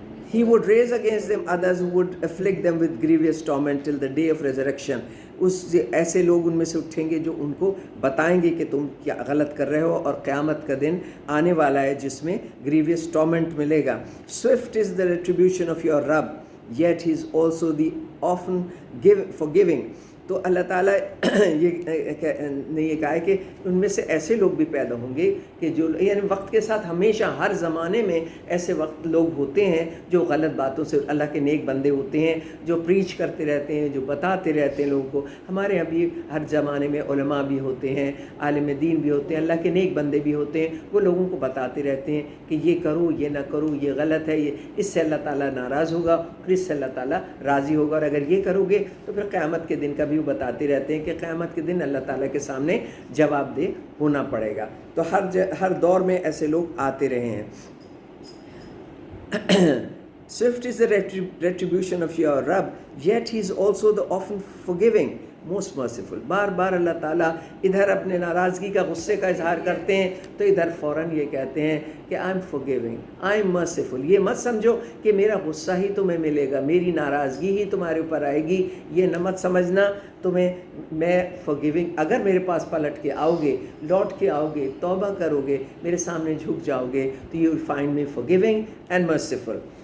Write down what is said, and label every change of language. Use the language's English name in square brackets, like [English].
[English] He would raise against them others who would afflict them with grievous torment till the day of resurrection. [Hindi] उस ऐसे लोग उनमें से उठेंगे जो उनको बताएंगे कि तुम क्या गलत कर रहे हो, और क़यामत का दिन आने वाला है जिसमें [English] grievous torment [Hindi] मिलेगा. [English] Swift is the retribution of your Rabb, yet he is also the often forgiving. [Hindi] तो अल्लाह ताला ने ये कहा है कि उनमें से ऐसे लोग भी पैदा होंगे कि जो यानी वक्त के साथ हमेशा हर ज़माने में ऐसे वक्त लोग होते हैं जो गलत बातों से, अल्लाह के नेक बंदे होते हैं जो प्रीच करते रहते हैं, जो बताते रहते हैं लोगों को. हमारे यहाँ भी हर ज़माने में उलमा भी होते हैं, आलिम दीन भी होते हैं, अल्लाह के नेक बंदे भी होते हैं. वो लोगों को बताते रहते हैं कि ये करो, ये ना करो, ये गलत है, ये इससे अल्लाह ताला नाराज़ होगा और इससे अल्लाह ताला राज़ी होगा, और अगर ये करोगे तो फिर क़यामत के दिन का भी बताते रहते हैं कि क़यामत के दिन अल्लाह ताला के सामने जवाबदेह होना पड़ेगा. तो हर दौर में ऐसे लोग आते रहे हैं. [English] Swift is the retribution of your Rabb, yet he is also the often forgiving, most merciful. [Hindi] बार बार अल्लाह ताला इधर अपने नाराज़गी का, गुस्से का इजहार करते हैं तो इधर फ़ौरन ये कहते हैं कि [English] I am forgiving, I am merciful. [Hindi] ये मत समझो कि मेरा गुस्सा ही तुम्हें मिलेगा, मेरी नाराज़गी ही तुम्हारे ऊपर आएगी, ये न मत समझना. मैं forgiving, अगर मेरे पास पलट के आओगे, लौट के आओगे, तौबा करोगे, मेरे सामने झुक जाओगे, तो [English] You will find me forgiving and merciful.